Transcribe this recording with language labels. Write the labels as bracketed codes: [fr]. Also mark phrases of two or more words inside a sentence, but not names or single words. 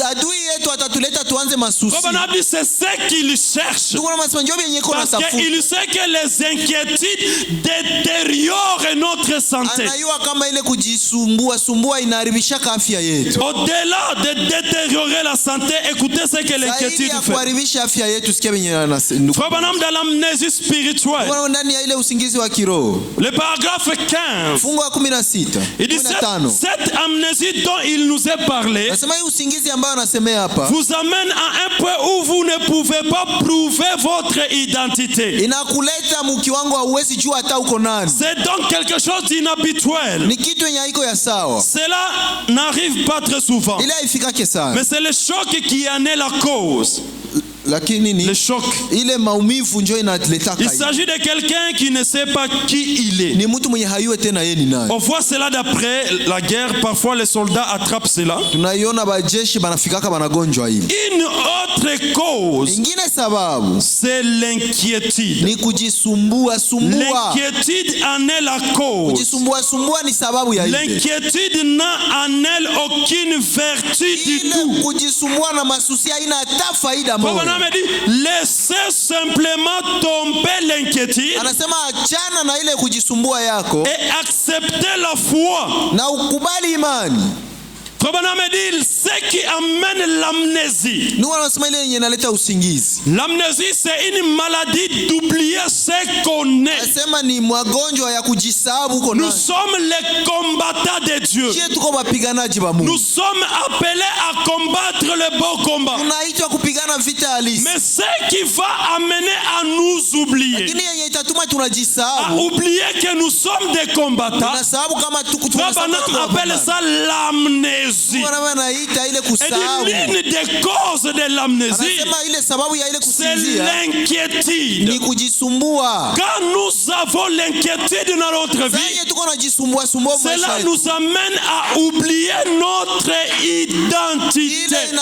[fr] C'est ce qu'il cherche. Parce qu'il sait que les inquiétudes détériorent notre santé. [sw] yetu. [fr] Au-delà de détériorer la santé, écoutez ce que l'inquiétude fait. [sw] Kuharibisha afya yetu, sikia venye anasema. [fr] Frère Branham dans l'amnésie spirituelle. [sw] Ndani ya ile usingizi wa kiroho. [fr] Le paragraphe 15. [sw] Fungu wa 16. [fr] Il dit cette amnésie dont il nous est parlé. [sw] Nasema hii usingizi ambayo anasemea hapa. [fr] Vous amène à un point où vous ne pouvez pas prouver votre identité. [sw] Inakuleta mkiwango hauwezi jua hata uko nani. [fr] C'est donc quelque chose d'inhabituel. [sw] Ni kitu yenye haiko ya sawa. [fr] Cela n'arrive pas très souvent. [sw] Ile haifikake sana. [fr] Mais c'est le choc qui en est la cause. [sw] Lakini ni [fr] le choc. [sw] Ile maumivu ndio inaleta. [fr] Il s'agit de quelqu'un qui ne sait pas qui il est. [sw] Ni mtu mwenye hayue tena yeye ni nani. [fr] On voit cela d'après la guerre, parfois les soldats attrapent cela. [sw] Tunaiona bajeshi banafikaka banagonjwa hivi. [fr] Une autre cause. [sw] Ingine sababu [fr] c'est l'inquiétude. [sw] Ni kujisumbua sumbua. [fr] L'inquiétude en est la cause. [sw] Kujisumbua sumbua ni sababu ya ile. [fr] L'inquiétude n'a en elle aucune vertu du tout. [sw] Kujisumbua na masusi haina hata faida moja. [fr] Me dit, laissez simplement tomber l'inquiétude. [sw] Anasema achana na ile kujisumbua yako. [fr] Et accepter la foi. [sw] Na ukubali imani. [fr] Frère me dit, ce qui amène l'amnésie. [sw] Nous anasema ile yenye inaleta usingizi. [fr] L'amnésie c'est une maladie d'oublier ce qu'on est. [sw] Anasema ni magonjwa ya kujisahau uko nani. [fr] Nous sommes les combattants de Dieu. [sw] Tuko wapiganaji wa Mungu. [fr] Nous sommes appelés à combattre le beau combat. [sw] Tunaitwa kupigana vita halisi. [fr] Mais ce qui va amener à nous oublier. [sw] Lakini yenye itatuma tunajisahau. [fr] À oublier que nous sommes des combattants. [sw] Tunasahau kama [fr] on appelle ça l'amnésie. Et l'une des causes de l'amnésie, c'est l'inquiétude. Quand nous avons l'inquiétude dans notre vie, cela nous amène à oublier notre identité.